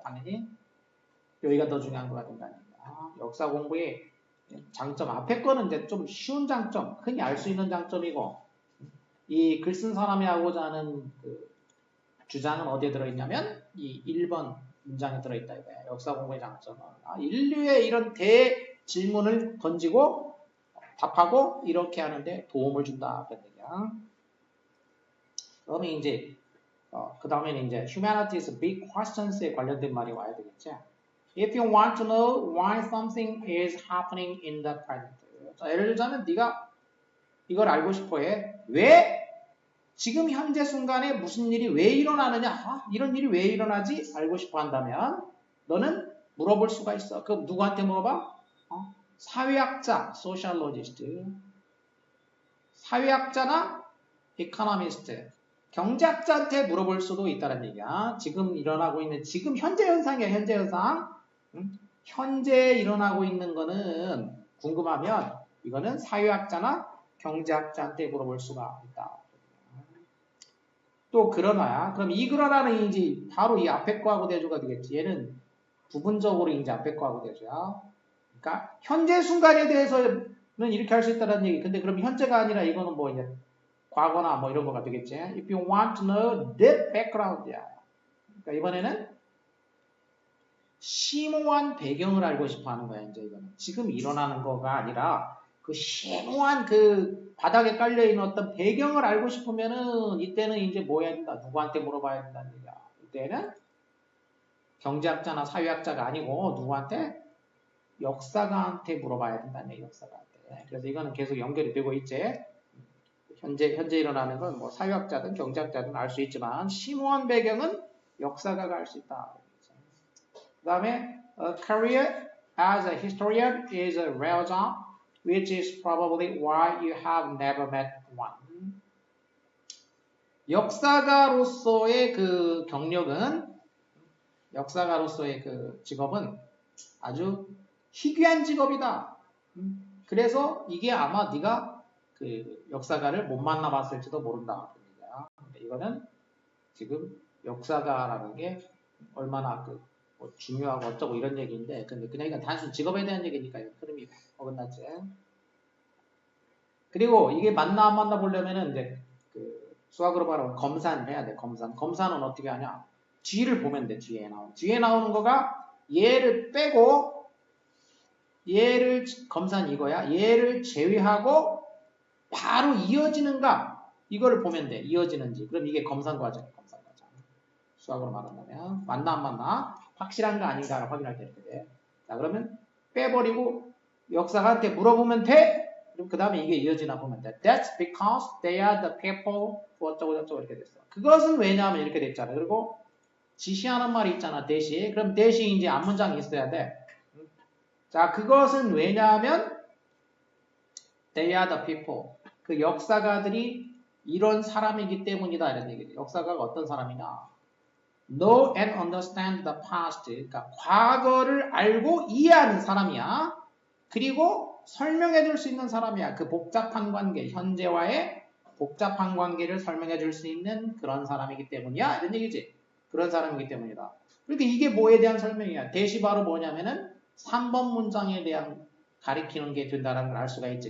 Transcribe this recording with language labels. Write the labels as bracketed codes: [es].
[ko] 당연히 여기가 더 중요한 거가 된다니까. 역사 공부의 장점, 앞에 거는 이제 좀 쉬운 장점, 흔히 알 수 있는 장점이고, 이 글 쓴 사람이 하고자 하는 그 주장은 어디에 들어있냐면, 이 1번 문장에 들어있다 이거야. 역사 공부의 장점은. 인류의 이런 대질문을 던지고, 답하고, 이렇게 하는데 도움을 준다. 그런 얘기야. 그러면 이제, 그 다음에는 이제, [en] humanities big questions [ko] 에 관련된 말이 와야 되겠지. [en] If you want to know why something is happening in the present. [ko] 자, 예를 들자면 네가 이걸 알고 싶어 해. 왜 지금 현재 순간에 무슨 일이 왜 일어나느냐? 이런 일이 왜 일어나지? 알고 싶어 한다면 너는 물어볼 수가 있어. 그럼 누구한테 물어봐? 사회학자, sociologist. 사회학자나 economist. 경제학자한테 물어볼 수도 있다는 얘기야. 지금 일어나고 있는 지금 현재 현상이야. 현재 현상. 현재 일어나고 있는 거는 궁금하면 이거는 사회학자나 경제학자한테 물어볼 수가 있다. 또 그러나 그럼 이 그러나는 이제 바로 이 앞에 거하고 대조가 되겠지. 얘는 부분적으로 이제 앞에 거하고 대조야. 그러니까 현재 순간에 대해서는 이렇게 할 수 있다는 얘기. 근데 그럼 현재가 아니라 이거는 뭐 이제 과거나 뭐 이런 거가 되겠지. [en] If you want to know the background [ko] 야. 그러니까 이번에는 심오한 배경을 알고 싶어 하는 거야, 이제 이거는. 지금 일어나는 거가 아니라 그 심오한 그 바닥에 깔려있는 어떤 배경을 알고 싶으면은 이때는 이제 뭐 해야 된다? 누구한테 물어봐야 된다는 얘기야. 이때는 경제학자나 사회학자가 아니고 누구한테? 역사가한테 물어봐야 된다네, 역사가한테. 그래서 이거는 계속 연결이 되고 있지. 현재 일어나는 건 뭐 사회학자든 경제학자든 알 수 있지만 심오한 배경은 역사가가 알 수 있다. 그 다음에 [en] career as a historian is a rare job, which is probably why you have never met one. [ko] 역사가로서의 그 경력은, 역사가로서의 그 직업은 아주 희귀한 직업이다. 그래서 이게 아마 네가 그 역사가를 못 만나봤을지도 모른다. 이거는 지금 역사가라는 게 얼마나 뭐 중요하고 어쩌고 이런 얘기인데, 근데 그냥 이건 단순 직업에 대한 얘기니까 흐름이 어긋났지. 그리고 이게 만나 안 만나 보려면은 이제 그 수학으로 말하면 검산을 해야 돼. 검산은 어떻게 하냐? 뒤를 보면 돼. 뒤에 나오는 거가 얘를 빼고, 얘를 검산 이거야. 얘를 제외하고 바로 이어지는가? 이거를 보면 돼. 이어지는지. 그럼 이게 검산 과정이야. 검산 과정. 수학으로 말한다면 맞나 안 맞나? 확실한가 아닌가를 확인할 때 이렇게 돼. 자, 그러면 빼버리고 역사가한테 물어보면 돼. 그럼 그 다음에 이게 이어지나 보면 돼. [en] That's because they are the people [ko] 어쩌고 저쩌고 이렇게 됐어. 그것은 왜냐하면 이렇게 됐잖아. 그리고 지시하는 말이 있잖아. 대시. 그럼 대시 이제 앞문장이 있어야 돼. 자, 그것은 왜냐하면 [en] they are the people. [ko] 그 역사가들이 이런 사람이기 때문이다. 이런 얘기죠. 역사가가 어떤 사람이냐? [en] Know and understand the past. [ko] 그러니까 과거를 알고 이해하는 사람이야. 그리고 설명해 줄 수 있는 사람이야. 그 복잡한 관계, 현재와의 복잡한 관계를 설명해 줄 수 있는 그런 사람이기 때문이야. 이런 얘기지. 그런 사람이기 때문이다. 그러니까 이게 뭐에 대한 설명이야. 대시 바로 뭐냐면은 3번 문장에 대한 가리키는 게 된다는 걸 알 수가 있지.